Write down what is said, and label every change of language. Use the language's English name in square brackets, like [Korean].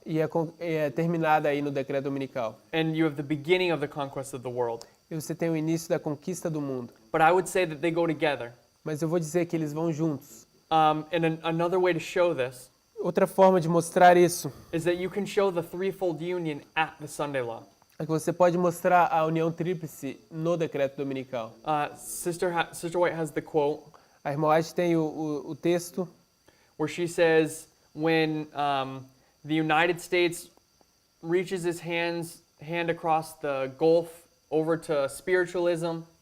[Portuguese] e é terminada aí no decreto dominical. [English] And you have the beginning of the conquest of the world. [Portuguese] E você tem o início da conquista do mundo. [English] But I would say that they go together. [Portuguese] Mas eu vou dizer que eles vão juntos. [English] And another way to show this [Portuguese] Outra forma de mostrar isso [English] is that you can show the threefold union at the Sunday law. [Portuguese] é que você pode mostrar a união tríplice no decreto dominical. [English] Sister White has the quote [Portuguese] A irmã White tem o texto [English] where she says, when the United States reaches its hand across the Gulf over to spiritualism,